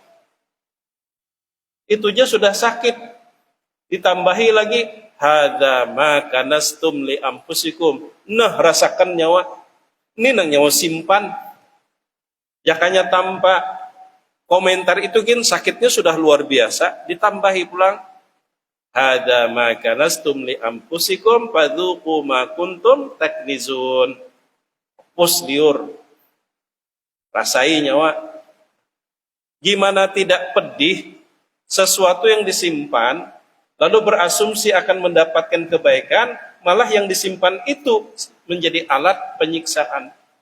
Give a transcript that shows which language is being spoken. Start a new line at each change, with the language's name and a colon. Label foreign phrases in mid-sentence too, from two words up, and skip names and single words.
Banjar: itunya sudah sakit, ditambahi lagi
Arabic: هذا ما كنزتم لأنفسكم,
Banjar: nah rasakan nyawa, ini nang nyawa simpan. Jakanya tanpa komentar itu kan sakitnya sudah luar biasa, ditambahi pulang
Arabic: هذا ما كنزتم لأنفسكم فذوقوا ما كنتم تكنزون,
Banjar: pus liur, rasai nyawa.
Indonesian: Gimana tidak pedih sesuatu yang disimpan lalu berasumsi akan mendapatkan kebaikan, malah yang disimpan itu menjadi alat penyiksaan.